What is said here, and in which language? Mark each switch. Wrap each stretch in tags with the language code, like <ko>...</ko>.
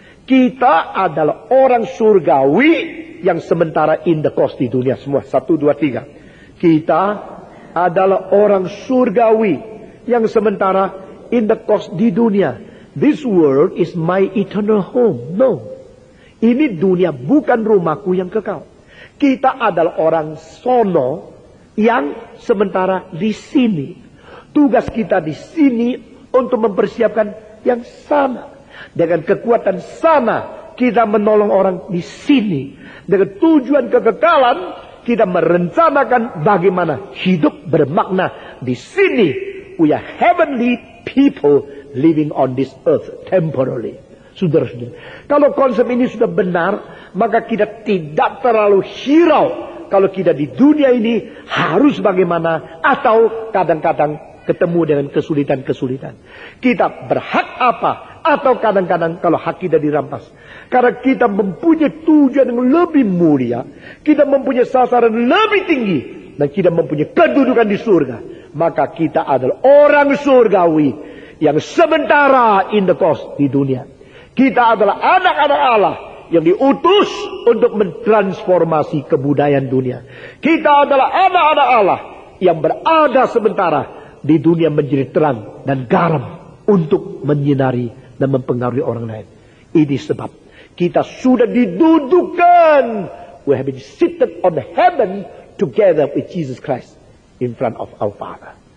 <id>Kita adalah orang surgawi yang sementara</id> <en>in the cost</en> <id>di dunia semua. 1, 2, 3. Kita adalah orang surgawi yang sementara</id> <en>in the cost</en> <id>di dunia.</id> <en>This world is my eternal home. No.</en> <id>Ini dunia bukan rumahku yang kekal. Kita adalah orang sono yang sementara di sini. Tugas kita di sini untuk mempersiapkan yang sama. Dengan kekuatan sama kita menolong orang di sini. Dengan tujuan kekekalan kita merencanakan bagaimana hidup bermakna di sini.</id> <en>We are heavenly people living on this earth temporarily.</en> <id>Saudara-saudara, kalau konsep ini sudah benar, maka kita tidak terlalu hirau kalau kita di dunia ini harus bagaimana, atau kadang-kadang ketemu dengan kesulitan-kesulitan. Kita berhak apa, atau kadang-kadang kalau hak kita dirampas. Karena kita mempunyai tujuan yang lebih mulia, kita mempunyai sasaran lebih tinggi, dan kita mempunyai kedudukan di surga. Maka kita adalah orang surgawi yang sementara</id> <en>in the cost</en> <id>di dunia. Kita adalah anak-anak Allah yang diutus untuk mentransformasi kebudayaan dunia. Kita adalah anak-anak Allah yang berada sementara di dunia menjadi terang dan garam untuk menyinari dan mempengaruhi orang lain. Ini sebab kita sudah didudukan.</id> <en>We have been seated on heaven together with Jesus Christ in front of our Father.</en>